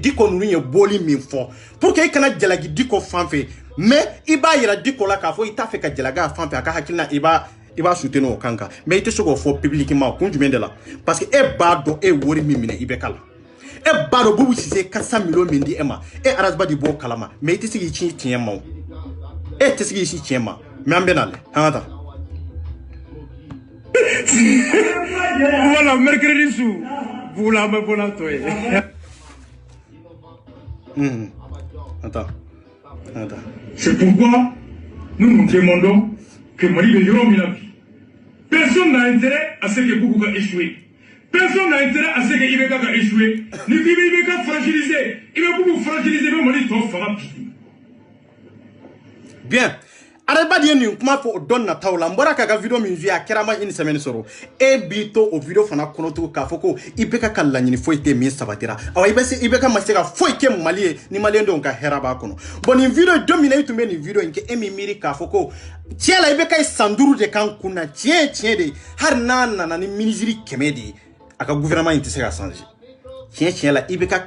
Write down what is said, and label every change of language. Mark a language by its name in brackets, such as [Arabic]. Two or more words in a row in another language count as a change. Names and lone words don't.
[Bambara] Diko ninnu ye bɔli min fɔ [French] pour que [Bambara] i kana jalaki Diko fan fɛ mais i b'a yira Diko la k'a fɔ i t'a fɛ ka jalaki a fan fɛ a ka hakilina i b'a soutenir o kan kan mais i tɛ se k'o fɔ publiquement kun jumɛn de la [French] parce que [Bambara] e b'a dɔn e wari min minɛ i bɛ k'a la e b'a dɔn Bubu Sise 400 millions min di e ma e Arazba de b'o kalama mais i tɛ se k'i ci tiɲɛ ma o e tɛ se k'i si tiɲɛ ma mais an bɛ na lɛ an ka taa voilà mercredi su bugula an bɛ bɔ n'a tɔ ye [French] attends. C'est pourquoi nous nous demandons que Mali [Bambara] de yɔrɔ min na bi [French] personne n'a intérêt à ce que Boubou ka échouer. Personne n'a intérêt à ce que Ibeka ka échouer. [Bambara] Ni k'i bɛ Ibeka fragiliser i bɛ Boubou fragiliser i bɛ Mali tɔ fanga bi. [French] Bien. [Bambara] Arazba di ye nin kuma fɔ o don nataw la n bɔra k'a ka video min vu a kɛra ma [French] une semaine [Bambara] sɔrɔ e b'i to o video fana kɔnɔ tugun k'a fɔ ko Ibeka ka laɲini foyi tɛ min sabatira awa Ibeka ma se ka foyi kɛ Mali ye ni maliyɛndenw ka hɛrɛ b'a kɔnɔ bon nin video don min na i tun bɛ nin video in kɛ e min miiri k'a fɔ ko tiɲɛ la Ibeka ye san 5 de kan kun na tiɲɛ de hali n'a nana ni ministre 100 de ye a ka gouvernement in tɛ se ka changer tiɲɛ la Ibeka